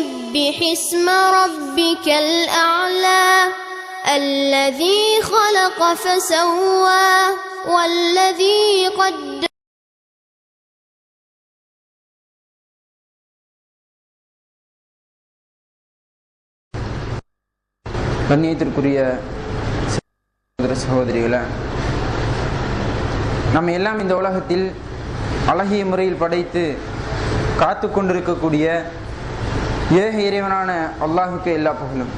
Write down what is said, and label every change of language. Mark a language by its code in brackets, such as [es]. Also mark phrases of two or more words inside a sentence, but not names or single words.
[ar] سبح اسم ربك الأعلى الذي خلق فسوى والذي قدر. [ta] கண்ணியத்திற்குரிய சகோதரிகளே, நம்ம எல்லாம் இந்த உலகத்தில் அழகிய முறையில் படைத்து காத்து கொண்டிருக்கக்கூடிய ஏக இறைவனான அல்லாஹுக்கு எல்லா புகழும்.